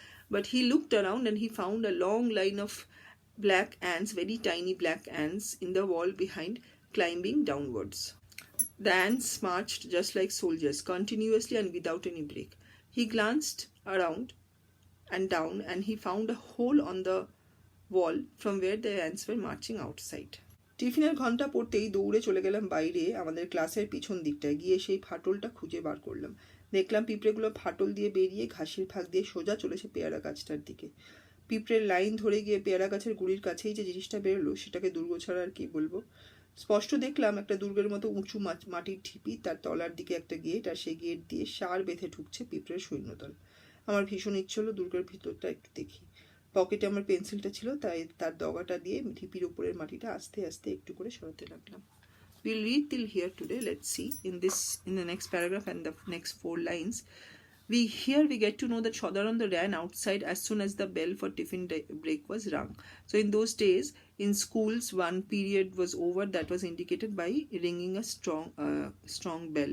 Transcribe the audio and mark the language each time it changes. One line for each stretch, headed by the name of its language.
English: But he looked around and he found a long line of black ants, very tiny black ants, in the wall behind, climbing downwards. The ants marched just like soldiers, continuously and without any break. He glanced around and down, and he found a hole on the wall from where the ants were marching outside.
Bangla: টিফিনের ঘন্টা পড়তেই দৌড়ে চলে গেলাম বাইরে আমাদের ক্লাসের পিছন দিকটায়, গিয়ে সেই ফাটলটা খুঁজে বার করলাম। দেখলাম পিঁপড়েগুলো ফাটল দিয়ে বেরিয়ে ঘাসের ফাঁক দিয়ে সোজা চলেছে পেয়ারা গাছটার দিকে। পিঁপড়ের লাইন ধরে গিয়ে পেয়ারা গাছের গুড়ির কাছেই যে জিনিসটা বেরোলো সেটাকে দুর্গ ছাড়া আর কি বলবো। স্পষ্ট দেখলাম একটা দুর্গের মতো উঁচু মাটির ঢিপি, তার তলার দিকে একটা গেট, আর সেই গেট দিয়ে সার বেঁধে ঢুকছে পিঁপড়ের সৈন্যদল। আমার ভীষণ ইচ্ছে হলো দুর্গের ভিতরটা একটু দেখি। পকেটে আমার পেন্সিলটা ছিল, তাই তার দগাটা দিয়ে ঢিপির উপরের মাটিটা আস্তে আস্তে একটু করে সরাতে লাগলাম।
English: We'll read till here today. Let's see in the next paragraph and the next 4 lines. We get to know that Shodanonder ran outside as soon as the bell for tiffin break was rung. So in those days, in schools, one period was over that was indicated by ringing a strong bell.